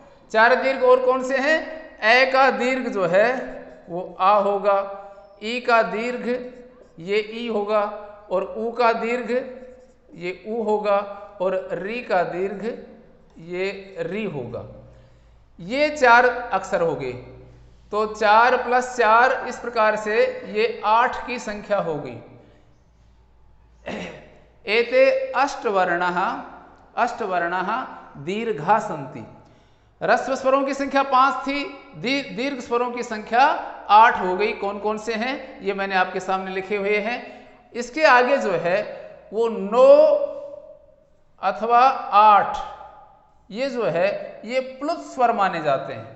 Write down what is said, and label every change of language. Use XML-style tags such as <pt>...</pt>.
<hi>चार दीर्घ और कौन से हैं? ए का दीर्घ जो है वो आ होगा, ई का दीर्घ ये ई होगा, और ऊ का दीर्घ ये ऊ होगा, और री का दीर्घ ये री होगा। ये चार अक्षर हो गए। तो 4 + 4 इस प्रकार से ये 8 की संख्या हो गई।</hi> <sa>एते अष्टवर्णाः दीर्घा सन्ति।</sa> <hi>ह्रस्व स्वरों की संख्या 5 थी, दीर्घ स्वरों की संख्या 8 हो गई। कौन कौन से हैं ये मैंने आपके सामने लिखे हुए हैं। इसके आगे जो है वो 9 अथवा 8, ये जो है ये प्लुत स्वर माने जाते हैं।</hi>